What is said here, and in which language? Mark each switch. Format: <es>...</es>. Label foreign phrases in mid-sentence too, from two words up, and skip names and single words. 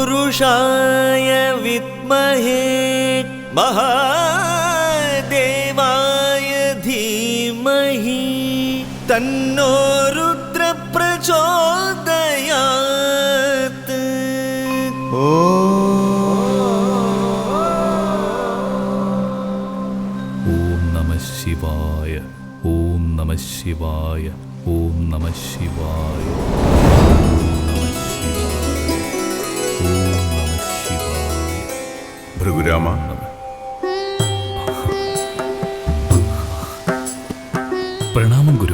<sa>पुरुषाय विद्महे महादेवाय धीमहि तन्नो रुद्र प्रचोदयात्। ॐ नमः शिवाय, ॐ नमः शिवाय, ॐ नमः शिवाय, ॐ नमः शिवाय.</sa> <ml>ഭൃഗുരാമ, പ്രണാമം ഗുരു.</ml>